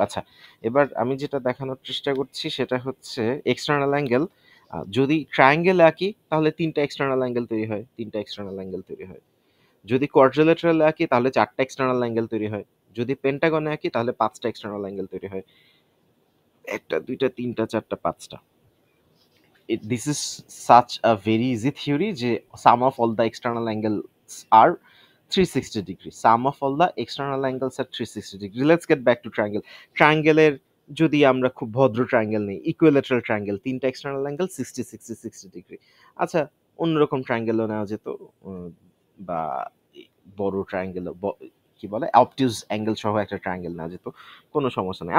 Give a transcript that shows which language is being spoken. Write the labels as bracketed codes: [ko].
[bn] আচ্ছা, এবার আমি যেটা দেখানোর চেষ্টা করছি সেটা হচ্ছে এক্সটার্নাল অ্যাঙ্গেল। যদি ট্রায়াঙ্গেল আঁকি তাহলে ৩টা এক্সটার্নাল অ্যাঙ্গেল তৈরি হয়, ৩টা এক্সটার্নাল অ্যাঙ্গেল তৈরি হয়। যদি কোয়াড্রিলেটারাল আঁকি তাহলে ৪টা এক্সটার্নাল অ্যাঙ্গেল তৈরি হয়। যদি পেন্টাগনে আঁকি তাহলে ৫টা এক্সটার্নাল অ্যাঙ্গেল তৈরি হয়। ১ টা ২ টা ৩ টা ৪ টা ৫ টা। [en] This is such a very easy theory যে sum of all the external angles are 360 degree. Sum of all the external angles are 360 degree. Let's get back to triangle. [bn] ট্রায়াঙ্গেলের যদি আমরা খুব ভদ্র ট্রায়াঙ্গেল নেই, ইকুইলেটারাল ট্রায়াঙ্গেল, ৩টা external angle 60 60 60 degree. আচ্ছা, অন্যরকম ট্রায়াঙ্গেলও নেওয়া যেত, বা বড় ট্রায়াঙ্গেল, কি বলে অবটিউজ অ্যাঙ্গেল সহ একটা ট্রায়াঙ্গেল নেওয়া যেত, কোনো সমস্যা নেই।